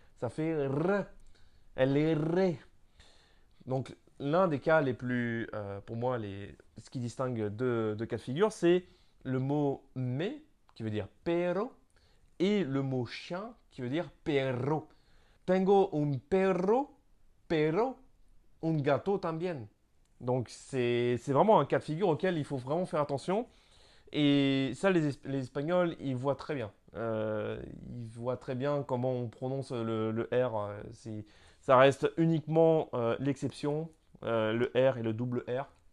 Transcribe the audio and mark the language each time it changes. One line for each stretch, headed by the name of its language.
French: Ça fait R, L-R. Donc, l'un des cas les plus, pour moi, ce qui distingue deux cas de figure, c'est le mot me, qui veut dire pero, et le mot chien qui veut dire perro.
Spanish: Tengo un perro, pero un gato también.
French: Donc c'est vraiment un cas de figure auquel il faut vraiment faire attention. Et ça, les Espagnols, ils voient très bien. Ils voient très bien comment on prononce le R. Ça reste uniquement l'exception, le R et le double R.